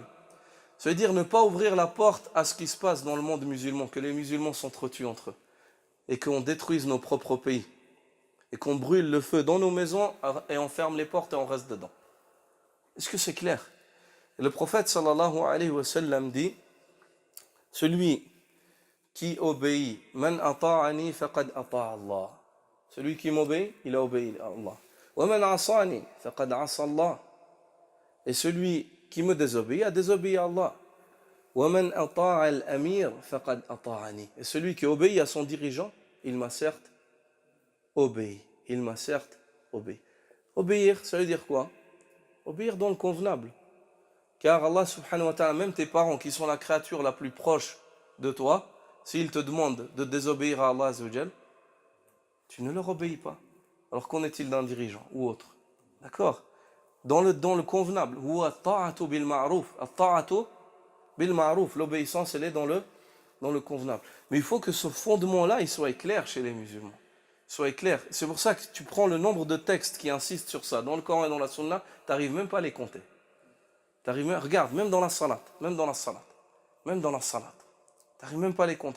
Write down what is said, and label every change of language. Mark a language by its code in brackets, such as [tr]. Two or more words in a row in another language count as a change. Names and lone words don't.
[fr] Ça veut dire ne pas ouvrir la porte à ce qui se passe dans le monde musulman, que les musulmans s'entretuent entre eux et qu'on détruise nos propres pays et qu'on brûle le feu dans nos maisons et on ferme les portes et on reste dedans. Est-ce que c'est clair? Et le prophète [ar] صلى الله عليه وسلم [fr] dit, celui qui obéit, [ar] من أطاعني فقد أطاع الله. [fr] Celui qui m'obéit, il a obéi à Allah. [ar] ومن عصاني فقد عصى الله. [fr] Et celui qui me désobéit a désobéi à Allah. [ar] ومن أطاع الأمير فقد أطاعني. [fr] Et celui qui obéit à son dirigeant, il m'a certes obéi. Il m'a certes obéi. Obéir, ça veut dire quoi? Obéir dans le convenable. Car Allah [ar] سبحانه وتعالى, [fr] même tes parents qui sont la créature la plus proche de toi, s'ils te demandent de désobéir à Allah [ar] عز وجل, [fr] tu ne leur obéis pas. Alors qu'en est-il d'un dirigeant ou autre? D'accord? Dans le convenable. [ar] هو طاعة بالمعروف. طاعة بالمعروف. [fr] L'obéissance, elle est dans le convenable. Mais il faut que ce fondement-là, il soit clair chez les musulmans. Soit clair. C'est pour ça que tu prends le nombre de textes qui insistent sur ça. Dans le Coran et dans la Sunna, tu n'arrives même pas à les compter. Regarde, même dans la salat, tu n'arrives même pas à les compter.